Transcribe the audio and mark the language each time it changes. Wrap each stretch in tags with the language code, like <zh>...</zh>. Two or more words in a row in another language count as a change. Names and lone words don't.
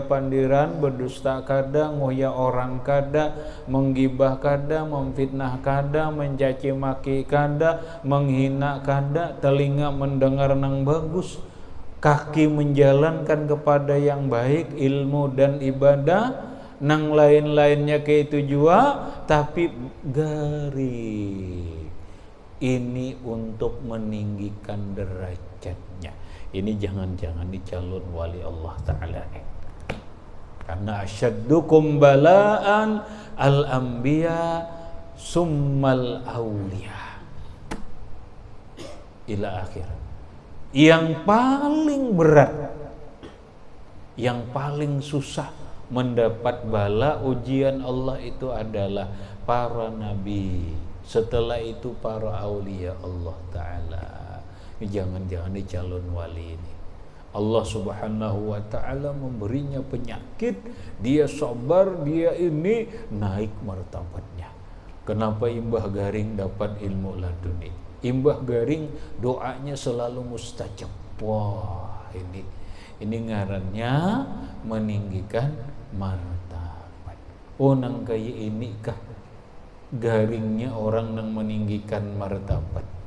<bjn>pandiran, berdusta kada, ngoya orang kada, menggibah kada, memfitnah kada, mencaci maki kada, menghina kada, telinga mendengar nang bagus, kaki menjalankan kepada yang baik, ilmu dan ibadah, nang lain-lainnya ke itu juga, tapi garing.</bjn> <id>Ini untuk meninggikan derajatnya. Ini jangan-jangan dicalon wali Allah Ta'ala.</id> <ar>Karena أشدكم بلاء الأنبياء ثم الأولياء إلى آخر.</ar> <id>Yang paling berat, yang paling susah mendapat bala ujian Allah itu adalah para nabi, setelah itu para aulia Allah Ta'ala. Jangan-jangan di calon wali ini Allah</id> <ar>سبحانه وتعالى</ar> <id>memberinya penyakit, dia sabar, dia ini naik martabatnya. Kenapa</id> <bjn>Imbah Garing</bjn> <id>dapat ilmu laduni?</id> <bjn>Imbah Garing</bjn> <id>doanya selalu mustajab. Wah, ini ngarannya meninggikan martabat.</id> <bjn>Oh, nang kaya ini kah garingnya orang nang meninggikan martabat?</bjn>